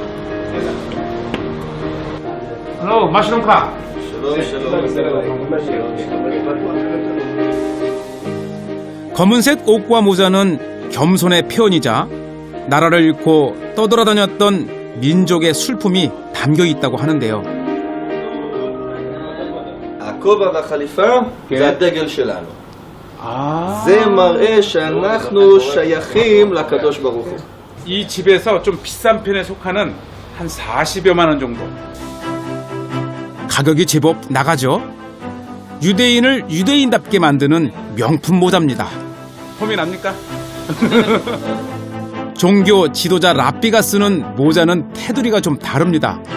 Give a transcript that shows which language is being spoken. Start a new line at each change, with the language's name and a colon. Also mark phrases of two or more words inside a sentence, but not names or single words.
Korean: 헬로, 마시롱카. 검은색 옷과 모자는 겸손의 표현이자 나라를 잃고 떠돌아다녔던 민족의 슬픔이 담겨 있다고 하는데요.
Hebrew: הכובע והחליפה זה הדגל שלנו. זה מראה שאנחנו שייכים לקדוש ברוך הוא.
Korean: 이 집에서 좀 비싼 편에 속하는 한 40여만 원 정도. 가격이 제법 나가죠. 유대인을 유대인답게 만드는 명품 모자입니다. 폼이 납니까? 종교 지도자 랍비가 쓰는 모자는 테두리가 좀 다릅니다.